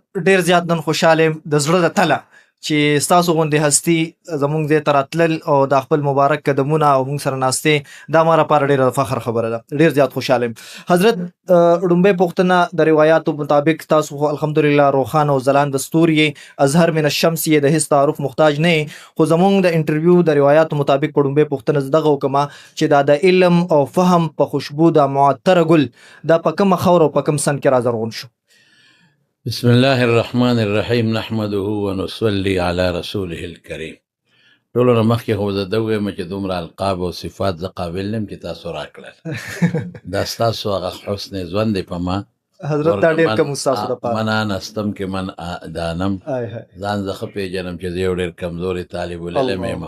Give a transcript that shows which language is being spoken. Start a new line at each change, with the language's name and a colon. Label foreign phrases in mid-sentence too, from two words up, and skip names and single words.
Pashto: ډیر زیات نن خوشاله د زړه د تله چې ستاسو غوندې هستی زمونږ دې ته راتلل او د خپل مبارک قدمونه او موږ سره ناستې دا ما لپاره ډېره فخر خبره ده. ډېر زیات خوشاله یم. حضرت لومبۍ پوښتنه د روایاتو مطابق تاسو خو الحمدلله روښانه او ځلانده ستوري یې،
Arabic: اظهر من الشمس
Pashto: یې، د هیڅ تعارف محتاج نه یې. خو زمونږ د انټرویو د روایاتو مطابق په لومبۍ پوښتنه زه دغه وکړم چې دا د علم او فهم په خوشبو د معطره ګل دا په کومه خاوره او په کوم سن کې رازرغون شو؟
Arabic: بسم الله الرحمن الرحیم نحمده ونصلي على رسوله الكريم.
Pashto: ټولو نه مخکې خو زه ده ویم چې دومره القاب او صفات زه قابل یم چې تاسو راکړل. دا ستاسو هغه حسن ژوند دی په ما حضرت دا ډېر کم ستاسو دپاره.
Persian: من نستم کې من دانم
Pashto: ځان زه ښه پېژنم چې زه یو ډېر کمزوري طالب العلم یم.